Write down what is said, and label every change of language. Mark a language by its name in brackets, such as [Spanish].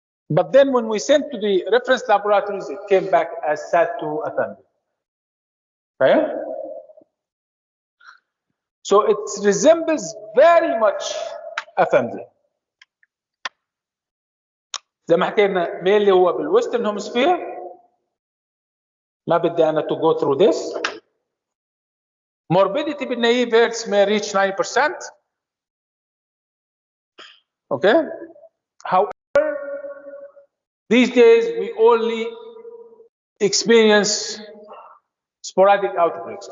[English] But then when we sent to the reference laboratories, it came back as SAT2 FMD. Okay? So it resembles very much FMD. [Arabic] زي ما حكينا mainly هو بالويسترن هيمسفير. ما بدي أنا [English] to go through this. Morbidity بالنaive herds may reach 90%. Okay. However, these days we only experience sporadic outbreaks.